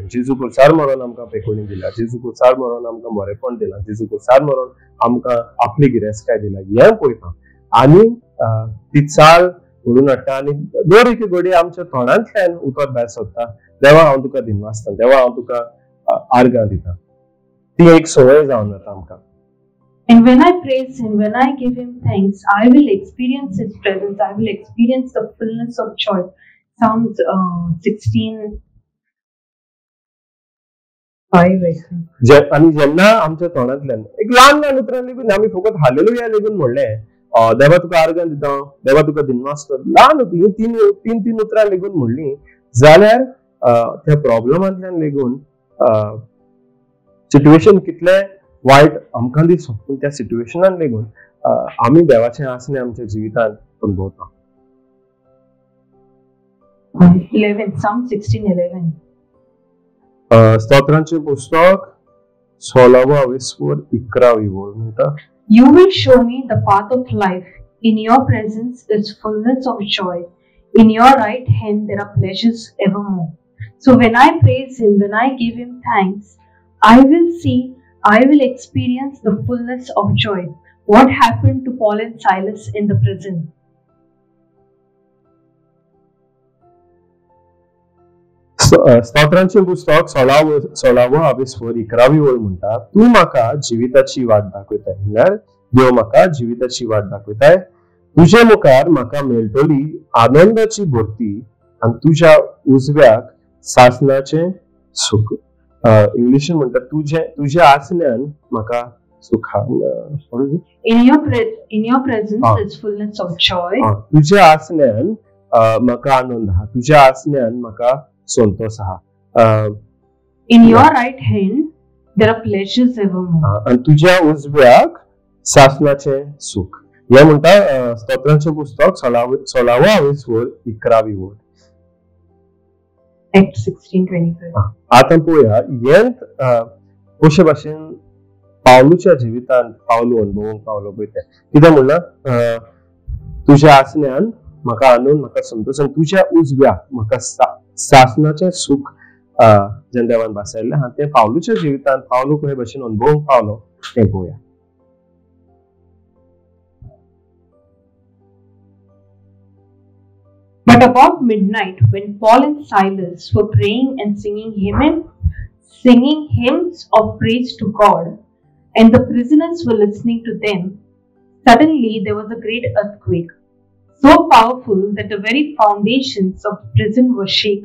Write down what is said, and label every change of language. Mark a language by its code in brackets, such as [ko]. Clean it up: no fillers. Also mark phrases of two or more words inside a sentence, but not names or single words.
[kok] जेजू खुर्सार मरोन आमकां पेकोणी दिल्या, जेजू खुर्सार मरोन आमकां बरेपण दिलां, जेजू खुर्सार मरोन आमकां आपली गिरेस्तकाय दिल्या, हें पळयता आनी ती चाल घडून हाडटा. आनी दर एक घडी आमच्या तोंडांतल्यान उतर भायर सरता, देवा हांव तुका दिनवासता, देवा हांव तुका अर्घ दिता. ती एक संवय जावन वता आमकां. [en] And when I praise him, when I give him thanks, I will experience his presence, I will experience the fullness of joy. Psalms 16:5 [kok] आणि जेन्ना आमच्या तोंडांतल्यान एक ल्हान ल्हान उतरां लेगून आमी फकत हालेलुया लेगून म्हणलें, देवा तुका अर्घ दिता, देवा तुका दिनवासता, ल्हान तीन उतरां लेगून म्हणली जाल्यार त्या प्रॉब्लेमांतल्यान लेगून सिट्युएशन कितलें वायट आमकां दिसो, पूण त्या सिट्युएशनान लेगून आमी देवाचें आसणें आमच्या जिवितांत अनुभवता. [en] 11 Psalm 16:11 [kok] स्तोत्रांचें पुस्तक 16:11 म्हणटा, [en] You will show me the path of life. In your presence is fullness of joy. In your right hand there are pleasures evermore. So when I praise him, when I give him thanks, I will experience the fullness of joy. What happened to Paul and Silas in the prison? [kok] स्तोत्रांचें पुस्तक 16:11 म्हणटा, तूं म्हाका जिविताची वाट दाखयताय, म्हळ्यार देव म्हाका जिविताची वाट दाखयताय. तुजे मुखार म्हाका मेळटली आनंदाची भरती आनी तुज्या उजव्याक सासणाचें सुख. इंग्लिशीन म्हणटा तुज्या आसण्यान म्हाका सुख. In your presence is fullness of joy. तुज्या आसण्यान म्हाका आनंद आहा, तुज्या आसण्यान म्हाका संतोष आहा. In your right hand there are pleasures evermore. आनी तुज्या उजव्याक सासणाचें सुख. हे म्हणटा स्तोत्रांचें पुस्तक 16:11. [en] Acts 16:25. [kok] आतां पळोवया हें कशे भाशेन पावलूच्या जिवितांत पावलू अनुभवूंक पावलो पळय तें. कितें म्हणलां, तुज्या आसण्यान म्हाका आनंद, म्हाका संतोष, आनी तुज्या उजव्याक म्हाका सासणाचें सुख जें देवान बासयल्लें आहा तें पावलूच्या जिवितांत पावलू कशे भाशेन अनुभवूंक पावलो तें पळोवया. [en] But about midnight, when Paul and Silas were praying and singing hymns of praise to God, and the prisoners were listening to them, suddenly there was a great earthquake, so powerful that the very foundations of the prison were shaken.